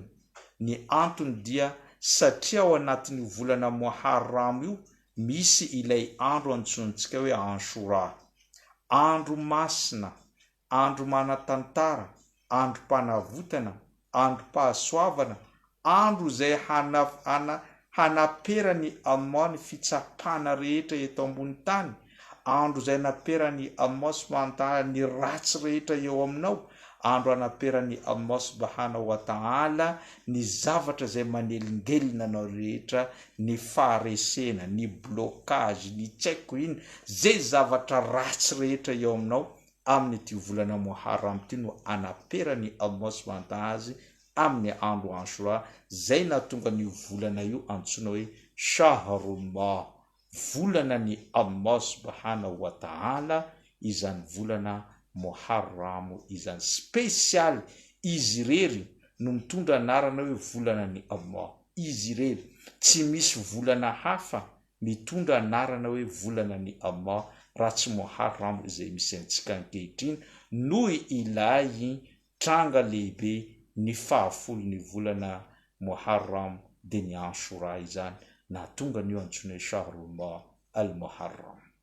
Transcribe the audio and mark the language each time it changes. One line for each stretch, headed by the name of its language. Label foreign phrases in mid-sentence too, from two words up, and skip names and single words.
Malagasy: Ny antony dia satria ao anatin'ny volana Muharram io misy ilay andro antsontsika hoe Ashura, andro masina, andro manatantara, andro mpanavotana, andro pahasoavana, andro izay hanaperany Allah ny fitsapana rehetra eto ambony tany, andro zay naperany Allah
Arabic: سبحانه و
Malagasy: ta'ala ny ratsy rehetra eo aminao, andro anaperany Allah subhanahu wa ta'ala ny zavatra zay manelingelina anao rehetra, ny faharesena, ny blocage, ny tsaiko iny, zay zavatra ratsy rehetra eo aminao amin'ny ty volana Muharram ty no anaperany Allah
Arabic: سبحانه وتعالى
Malagasy: azy amin'ny andro Ashura, zay nahatonga ny volana io antsoina hoe Shahrullah, volana ny Allah
Arabic: سبحانه وتعالى,
Malagasy: izany volana Muharram izany spesialy. Izy rery no mitondra anarana hoe volana ny Allah, izy rery, tsy misy volana hafa mitondra anarana hoe volana ny Allah raha tsy Muharram izay misy antsika ankehitriny, noho ilay tranga lehibe ny fahafolo ny volana Muharram de ny Ashura izany, nahatonga an'io antsoina hoe
Arabic: شهر الله المحرم.